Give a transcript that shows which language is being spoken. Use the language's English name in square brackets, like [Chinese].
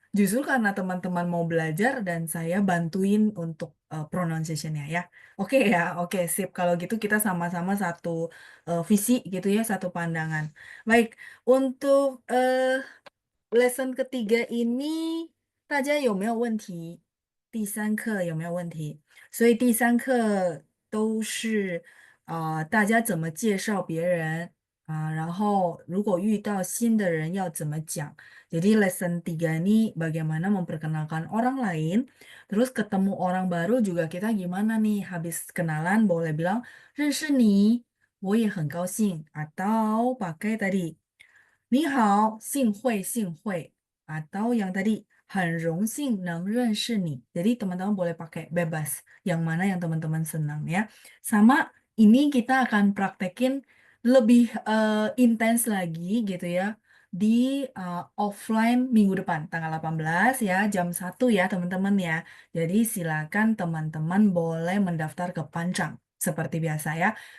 [Indonesian] Justru karena teman-teman mau belajar dan saya bantuin untuk pronunciation-nya ya. Oke ya, oke sip. Kalau gitu kita sama-sama satu visi gitu ya, satu pandangan. Baik, untuk lesson ketiga ini [Chinese] 大家有没有问题？第三课有没有问题？所以第三课都是大家怎么介绍别人然后如果遇到新的人要怎么讲。 [Indonesian] Jadi lesson 3 ini bagaimana memperkenalkan orang lain, terus ketemu orang baru juga kita gimana nih habis kenalan boleh bilang [Chinese] 认识你，我也很高兴 [Indonesian] atau pakai tadi [Chinese] 你好，幸会幸会 [Indonesian] atau yang tadi [Chinese] 很荣幸能认识你. [Indonesian] Jadi teman-teman boleh pakai bebas yang mana yang teman-teman senang ya. Sama ini kita akan praktekin lebih intens lagi gitu ya di offline minggu depan tanggal 18 ya jam 1 ya teman-teman ya. Jadi silakan teman-teman boleh mendaftar ke Pancang seperti biasa ya.